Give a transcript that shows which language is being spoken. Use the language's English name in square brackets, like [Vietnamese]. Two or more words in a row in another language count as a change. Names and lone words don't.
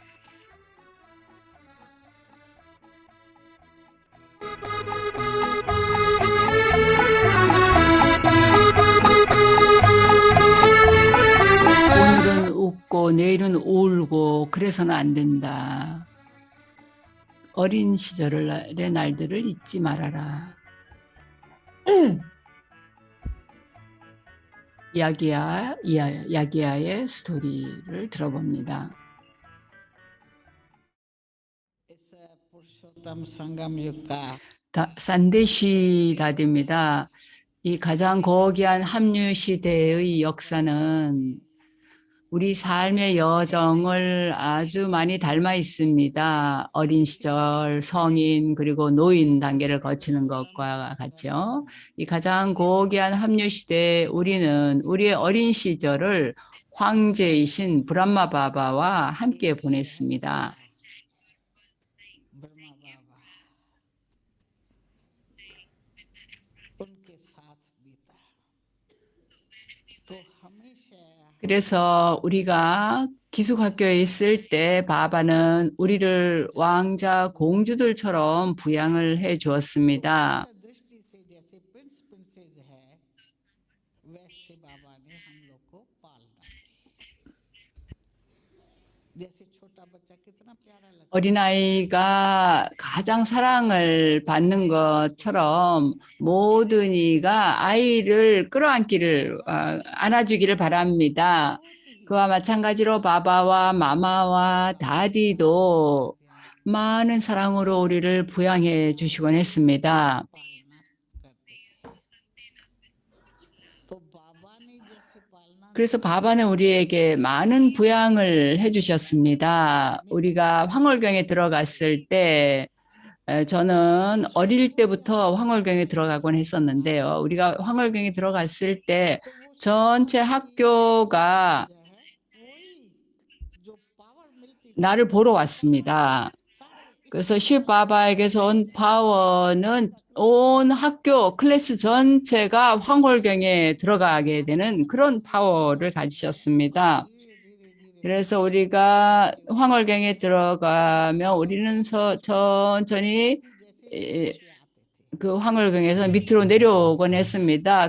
[Korean] 오늘은 웃고 내일은 울고 그래서는 안 된다. 어린 시절의 날들을 잊지 말아라. 야기야의 스토리를 들어봅니다. [Hindi] इस पुरुषोत्तम संगम युग का [Korean] 산데시 다디입니다. 이 가장 고귀한 합류 시대의 역사는 우리 삶의 여정을 아주 많이 닮아 있습니다. 어린 시절, 성인, 그리고 노인 단계를 거치는 것과 같죠. 이 가장 고귀한 합류 시대에 우리는 우리의 어린 시절을 황제이신 브람마 바바와 함께 보냈습니다. [Hindi] ब्रह्मा बाबा उनके साथ बीता तो हमेशा [Korean] 그래서 우리가 기숙학교에 있을 때 바바는 우리를 왕자 공주들처럼 부양을 해 주었습니다. [Hindi] दृष्टि से जैसे [English] prince princess [Hindi] है वैसे बाबा ने हम लोग को पालना जैसे छोटा बच्चा कितना प्यारा लगता है [Korean] 어린아이가 가장 사랑을 받는 것처럼 모든 이가 아이를 끌어안기를 안아주기를 바랍니다. 그와 마찬가지로 바바와 마마와 다디도 많은 사랑으로 우리를 부양해 주시곤 했습니다. [Hindi] पालना करते थे तो बाबा ने जैसे पालना [Korean] 그래서 바바는 우리에게 많은 부양을 해주셨습니다. 우리가 황홀경에 들어갔을 때 저는 어릴 때부터 황홀경에 들어가곤 했었는데요. 우리가 황홀경에 들어갔을 때 전체 학교가 [Hindi] जो पावर मिलती थी [Korean] 나를 보러 왔습니다. 그래서 시바바에게서 온 파워는 온 학교 클래스 전체가 황홀경에 들어가게 되는 그런 파워를 가지셨습니다. 그래서 우리가 황홀경에 들어가면 우리는 천천히 그 황홀경에서 밑으로 내려오곤 했습니다.